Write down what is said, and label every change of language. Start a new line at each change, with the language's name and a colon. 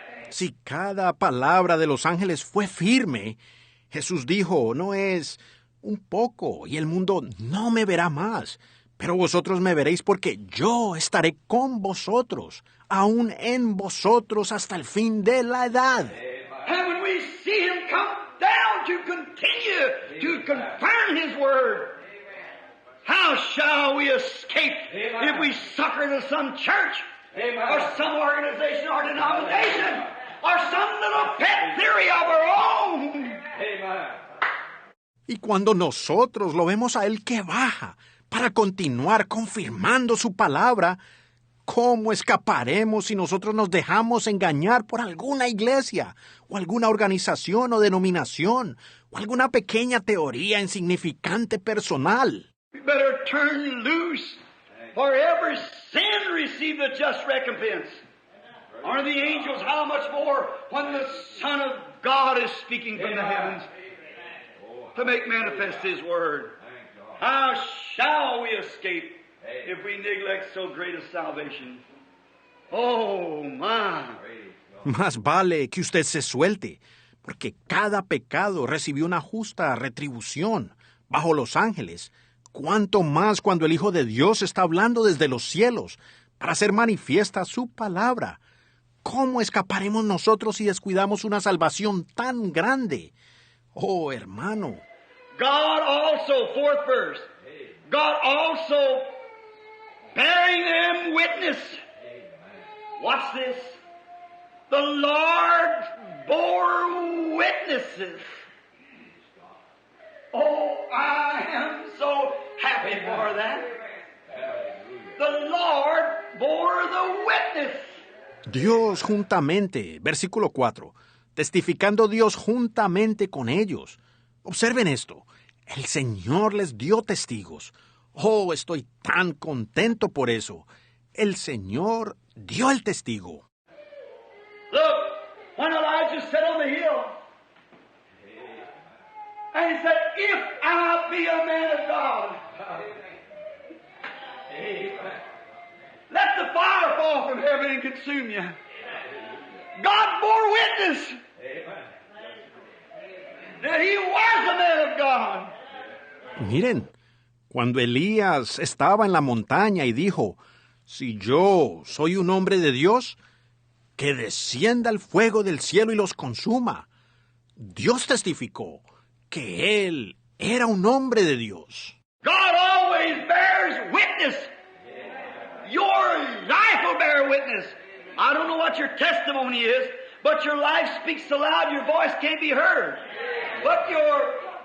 Spanish: Si cada palabra de los ángeles fue firme, Jesús dijo, no es un poco, y el mundo no me verá más, pero vosotros me veréis porque yo estaré con vosotros, aún en vosotros hasta el fin de la edad.
English: And when we see Him come down to continue to confirm His word, how shall we escape if we succor to some church or some organization or denomination or some little pet theory of our own?
Spanish: Y cuando nosotros lo vemos a Él que baja para continuar confirmando su palabra, ¿cómo escaparemos si nosotros nos dejamos engañar por alguna iglesia o alguna organización o denominación o alguna pequeña teoría insignificante personal?
English: We better turn loose, for every sin receive the just recompense. Are the angels how much more when the Son of God is speaking from the heavens to make manifest His word? How shall we escape if we neglect so great a salvation? Oh, my.
Spanish: Más vale que usted se suelte, porque cada pecado recibió una justa retribución bajo los ángeles. Cuánto más cuando el Hijo de Dios está hablando desde los cielos para hacer manifiesta su palabra. ¿Cómo escaparemos nosotros si descuidamos una salvación tan grande? Oh, hermano.
English: God also, fourth verse, God also bearing them witness. Watch this. The Lord bore witnesses. Oh, I am so happy for that. The Lord bore the witness.
Spanish: Dios juntamente, versículo 4, testificando Dios juntamente con ellos. Observen esto, el Señor les dio testigos. Oh, estoy tan contento por eso. El Señor dio el testigo.
English: Look, when Elijah sat on the hill, and he said, if I be a man of God, let the fire fall from heaven and consume you. God bore witness that he was a man of God.
Spanish: Miren, cuando Elías estaba en la montaña y dijo, si yo soy un hombre de Dios, que descienda el fuego del cielo y los consuma. Dios testificó que él era un hombre de Dios.
English: God always bears witness. Your life will bear witness. I don't know what your testimony is, but your life speaks so loud your voice can't be heard. But your